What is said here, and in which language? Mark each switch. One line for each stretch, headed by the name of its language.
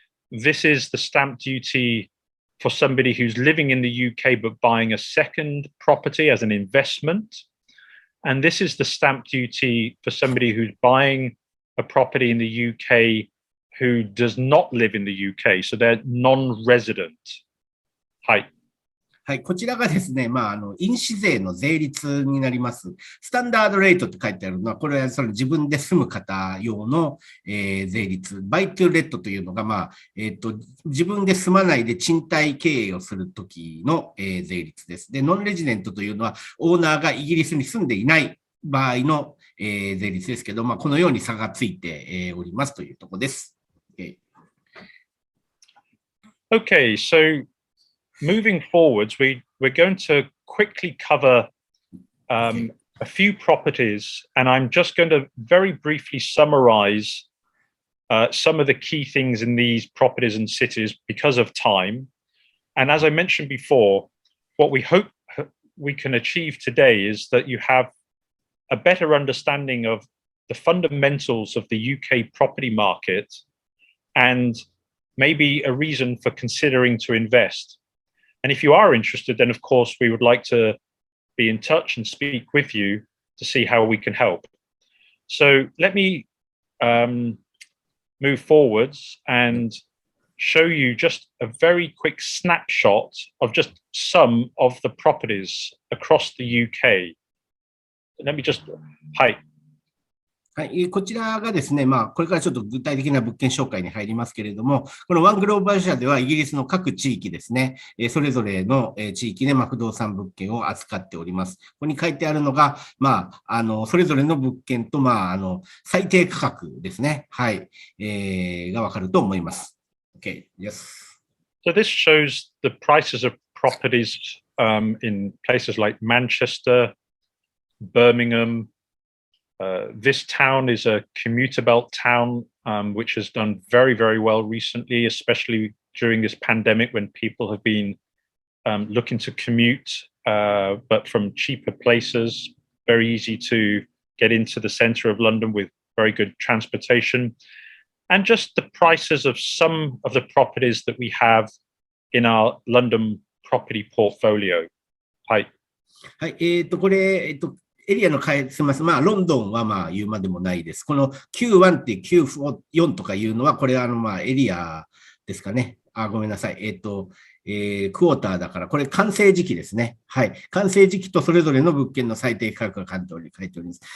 English: This is the stamp duty for somebody who's living in the UK but buying a second property as an investment. And this is the stamp duty for somebody who's buying a property in the UK who does not live in the UK, so they're non-resident.
Japanese: はい。はい、こちらがですね、印紙税の税率になります。スタンダードレートって書いてあるのは、これはその自分で住む方用の、税率。バイトゥレットというのが、自分で住まないで賃貸経営をするときの、税率です。で、ノンレジデントというのは、オーナーがイギリスに住んでいない場合の、税率ですけど、このように差がついて、おりますというところです。
English: Okay, so moving forwards, we're going to quickly cover a few properties, and I'm just going to very briefly summarize some of the key things in these properties and cities because of time. And as I mentioned before, what we hope we can achieve today is that you have a better understanding of the fundamentals of the UK property market and maybe a reason for considering to invest. And if you are interested, then of course we would like to be in touch and speak with you to see how we can help. So let me move forwards and show you just a very quick snapshot of just some of the properties across the UK. Let me just, hi.
Japanese: はい、こちらがですね、これからちょっと具体的な物件紹介に入りますけれども、このワングローバル社ではイギリスの各地域ですね、それぞれの地域で不動産物件を扱っております。ここに書いてあるのが、それぞれの物件と、最低価格ですね。はい、がわかると思います。
English: Okay, yes. So this shows the prices of properties in places like Manchester, Birmingham. This town is a commuter belt town, which has done very, very well recently, especially during this pandemic when people have been looking to commute, but from cheaper places. Very easy to get into the centre of London with very good transportation. And just the prices of some of the properties that we have in our London property portfolio.
Japanese: はい。はい、これ、エリアのすみません。ロンドンは言うまでもないです。この Q1 ってQ4 とかいうのは、これはエリアですかね。ごめんなさい。クォーターだから、これ完成時期ですね。はい。完成時期とそれぞれの物件の最低価格が書いております。